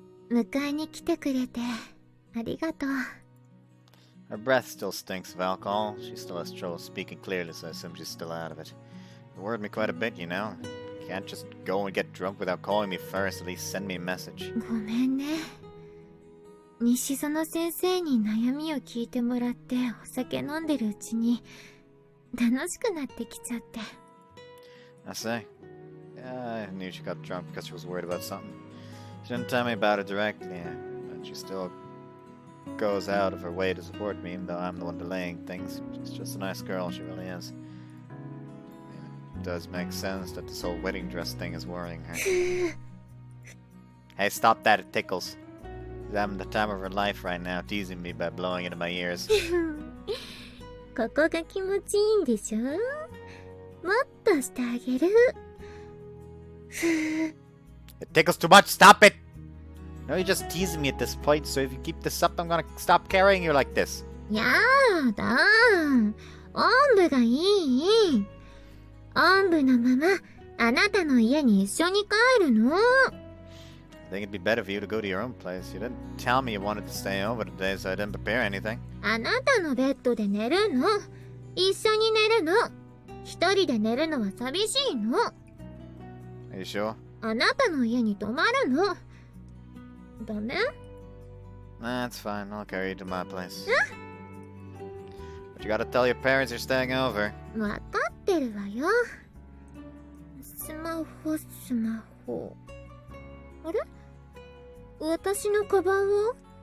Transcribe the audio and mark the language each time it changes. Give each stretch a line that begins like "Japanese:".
Japanese: 迎えに来てくれてありがとう。
English: Her breath still stinks of alcohol. She still has trouble speaking clearly, so I assume she's still out of it. You worried me quite a bit, you know. You can't just go and get drunk without calling me first. At least send me a message.
Japanese: ごめんね。西園先生に悩みを聞いてもらってお酒飲んでるうちに楽しくなってきちゃって。
English: I say. Yeah, I knew she got drunk because she was worried about something. She didn't tell me about it directly, but she still goes out of her way to support me, even though I'm the one delaying things. She's just a nice girl, she really is. It does make sense that this whole wedding dress thing is worrying her. Hey, stop that, it tickles. She's having the time of her life right now, teasing me by blowing into my ears.
Japanese: ここが気持ちいいんでしょ？もっとしてあげる。
English: It tickles too much, stop it! No, you're just teasing me at this point, so if you keep this up, I'm gonna stop carrying you like this.
Japanese: やだ。おんぶがいい。おんぶのままあなたの家に一緒に帰るの。
English: I think it'd be better for you to go to your own place. You didn't tell me you wanted to stay over today, so I didn't prepare anything.
Japanese: あなたのベッドで寝るの。一緒に寝るの。一人で寝るのは寂しいの。
English: Are you sure?
Japanese: あなたの家に泊まるの。ダメ？
English: Nah, it's fine. I'll carry you to my place. But you gotta tell your parents you're staying over.
Japanese: わかってるわよ。スマホ。あれ？私のカバンは？